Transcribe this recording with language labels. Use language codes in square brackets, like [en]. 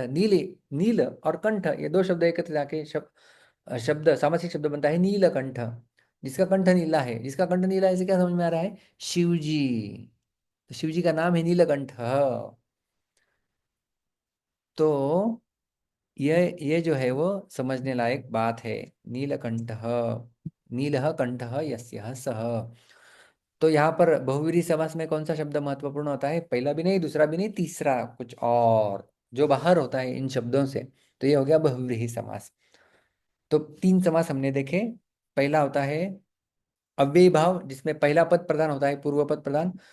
[hi] नीले, नील और कंठ, ये दो शब्द एकत्रित आके शब्द सामासिक शब्द बनता है नीलकंठ। जिसका कंठ नीला है, जिसका कंठ नीला है, इसे क्या समझ में आ रहा है? शिव जी। तो शिव जी का नाम है नीलकंठ। तो ये जो है वो समझने लायक बात है। [sa] नीलकंठ, नीलः कंठः यस्यः सः। [hi] तो यहाँ पर बहुव्रीहि समास में कौन सा शब्द महत्वपूर्ण होता है? पहला भी नहीं, दूसरा भी नहीं, तीसरा कुछ और जो बाहर होता है इन शब्दों से। तो ये हो गया बहुव्रीहि समास। तो तीन समास हमने देखे। पहला होता है अव्ययी भाव, जिसमें पहला पद प्रधान होता है, पूर्व पद प्रधान।